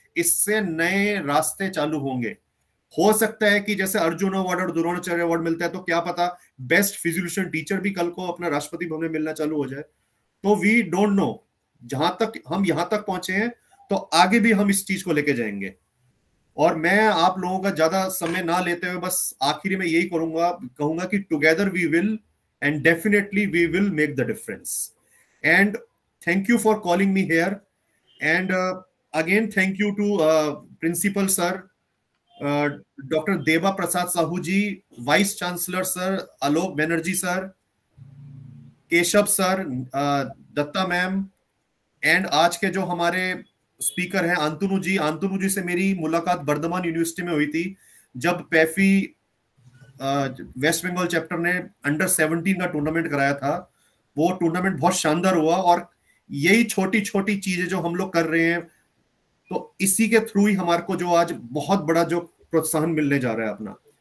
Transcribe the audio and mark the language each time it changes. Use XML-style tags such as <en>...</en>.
<hi>इससे नए रास्ते चालू होंगे। हो सकता है कि जैसे अर्जुन अवार्ड और द्रोणाचार्य अवार्ड मिलता है, तो क्या पता बेस्ट फिजिलूशन टीचर भी कल को अपना राष्ट्रपति भवन में मिलना चालू हो जाए। तो</hi> <en>we don't know,</en> <hi>जहां तक हम यहां तक पहुंचे हैं तो आगे भी हम इस चीज को लेके जाएंगे। और मैं आप लोगों का ज्यादा समय ना लेते हुए बस आखिरी में यही कहूंगा कि</hi> <en>Together we will and definitely we will make the difference. And thank you for calling me here. And again, thank you to Principal Sir, Dr. Deva Prasad Sahu ji, Vice Chancellor Sir, Alok Banerjee Sir, Keshav Sir, Datta Ma'am, and</en> <hi>आज के जो हमारे speaker हैं</hi> <en>Antanu ji.</en> <hi>अंतनु जी से मेरी मुलाकात Bardhaman university में हुई थी, जब पैफी वेस्ट बंगाल चैप्टर ने अंडर 17 का टूर्नामेंट कराया था। वो टूर्नामेंट बहुत शानदार हुआ। और यही छोटी छोटी चीजें जो हम लोग कर रहे हैं, तो इसी के थ्रू ही हमारे को जो आज बहुत बड़ा जो प्रोत्साहन मिलने जा रहा है अपना।</hi>